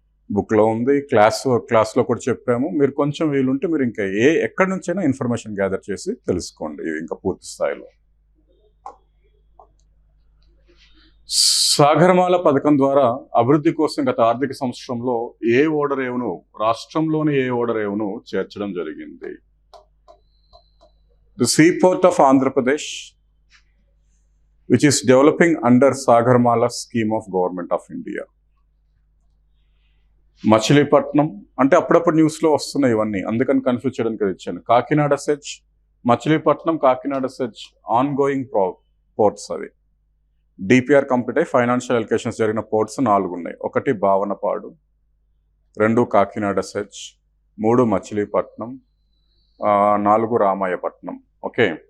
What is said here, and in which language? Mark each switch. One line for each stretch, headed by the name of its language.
Telugu: బుక్లో ఉంది, క్లాస్లో కూడా చెప్పాము. మీరు కొంచెం వీలుంటే మీరు ఇంకా ఎక్కడి నుంచైనా ఇన్ఫర్మేషన్ గ్యాదర్ చేసి తెలుసుకోండి ఇంకా పూర్తి స్థాయిలో. సాగరమాల పథకం ద్వారా అభివృద్ధి కోసం గత ఆర్థిక సంవత్సరంలో ఏ ఓడరేవును, రాష్ట్రంలోని ఏ ఓడరేవును చేర్చడం జరిగింది?
English: The seaport of Andhra Pradesh which is developing under Sagarmala scheme of Government of India.
Telugu: Machilipatnam అంటే అప్పుడప్పుడు న్యూస్లో వస్తున్నాయి ఇవన్నీ, అందుకని కన్ఫ్యూజ్ చేయడానికి ఇచ్చాను. Kakinada SEZ, Machilipatnam, Kakinada SEZ on going ports. అవి డిపిఆర్ కంప్లీట్ అయ్యి ఫైనాన్షియల్ అలికేషన్స్ జరిగిన పోర్ట్స్ 4 ఉన్నాయి. 1 భావనపాడు, 2 కాకినాడ సెజ్, 3 మచిలీపట్నం, 4 రామాయపట్నం. ఓకే.